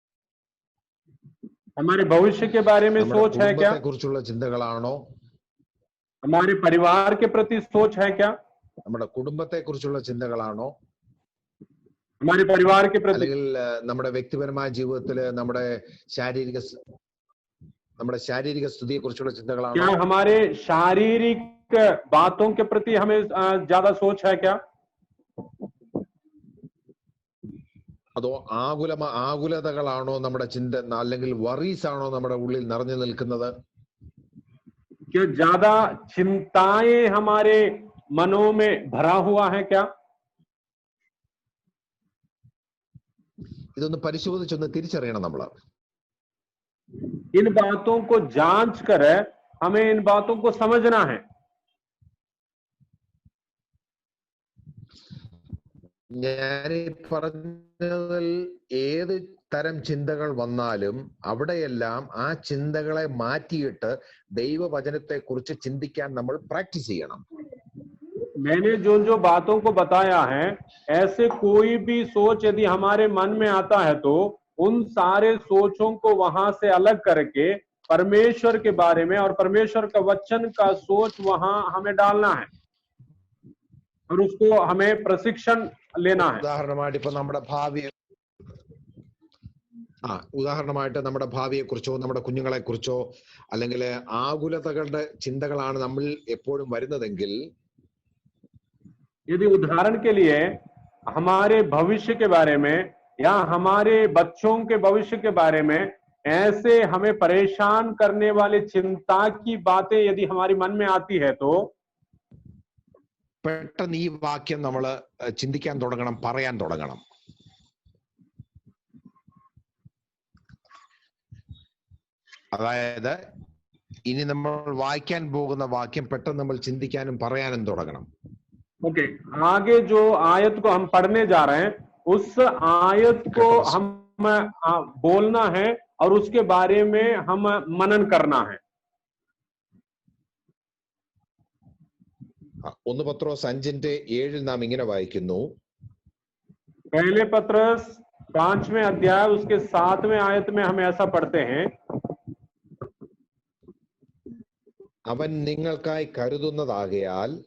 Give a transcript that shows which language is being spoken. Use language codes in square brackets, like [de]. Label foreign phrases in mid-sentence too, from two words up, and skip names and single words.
[hi] हमारे भविष्य के बारे में सोच है? क्या [ml] കുറിച്ചുള്ള ചിന്തകളാണോ? [hi] हमारे परिवार के प्रति सोच है? क्या [ml] നമ്മുടെ കുടുംബത്തെ കുറിച്ചുള്ള ചിന്തകളാണോ? [hi] हमारे परिवार के प्रति, [ml] അല്ലെങ്കിൽ നമ്മുടെ വ്യക്തിപരമായ ജീവിതത്തില് നമ്മുടെ ശാരീരിക സ്ഥിതിയെ കുറിച്ചുള്ള ചിന്തകളാണോ? [hi] क्या हमारे शारीरिक बातों के प्रति हमें ज्यादा सोच है? क्या [ml] അതോ ആകുലതകളാണോ നമ്മുടെ ചിന്ത, അല്ലെങ്കിൽ വറീസ് ആണോ നമ്മുടെ ഉള്ളിൽ നിറഞ്ഞു നിൽക്കുന്നത്? [hi] क्या ज्यादा चिंताएं हमारे मनों में भरा हुआ है? क्या [ml] ഇതൊന്ന് പരിശോധിച്ചൊന്ന് തിരിച്ചറിയണം നമ്മൾ. [hi] इन बातों को जांच कर हमें इन बातों को समझना है. [ml] ഞാൻ പറഞ്ഞതിൽ ഏത് തരം ചിന്തകൾ വന്നാലും അവിടെയെല്ലാം ആ ചിന്തകളെ മാറ്റിയിട്ട് ദൈവവചനത്തെ കുറിച്ച് ചിന്തിക്കാൻ നമ്മൾ പ്രാക്ടീസ് ചെയ്യണം. [hi] मैंने जो बातों को बताया है, ऐसे कोई भी सोच यदि हमारे मन में आता है तो उन सारे सोचों को वहां से अलग करके परमेश्वर के बारे में और परमेश्वर का वचन का सोच वहां हमें डालना है और उसको हमें प्रशिक्षण लेना है. [ml] ഉദാഹരണമായിട്ട് ഇപ്പൊ നമ്മുടെ ഭാവിയെ കുറിച്ചോ നമ്മുടെ കുഞ്ഞുങ്ങളെ കുറിച്ചോ അല്ലെങ്കിൽ ആകുലതകളുടെ ചിന്തകളാണ് നമ്മൾ എപ്പോഴും വരുന്നതെങ്കിൽ, [hi] यदि उदाहरण के लिए हमारे भविष्य के बारे में या हमारे बच्चों के भविष्य के बारे में ऐसे हमें परेशान करने वाले चिंता की बातें यदि हमारे मन में आती है, तो [ml] പെട്ടെന്ന് ഈ വാക്യം നമ്മൾ ചിന്തിക്കാൻ തുടങ്ങണം, പറയാൻ തുടങ്ങണം. അതായത് ഇനി നമ്മൾ വായിക്കാൻ പോകുന്ന വാക്യം പെട്ടെന്ന് നമ്മൾ ചിന്തിക്കാനും പറയാനും തുടങ്ങണം. [hi] ओके, आगे जो आयत को हम पढ़ने जा रहे हैं उस आयत को हम बोलना है और उसके बारे में हम मनन करना है. [ml] 1 പത്രോസ് 5:7 നാം ഇങ്ങനെ വായിക്കുന്നു. [hi] पहले पत्रस 5वें अध्याय उसके 7वें आयत में हम ऐसा पढ़ते हैं, [ml] അവൻ നിങ്ങൾക്കായി കരുതുന്നതാകയാൽ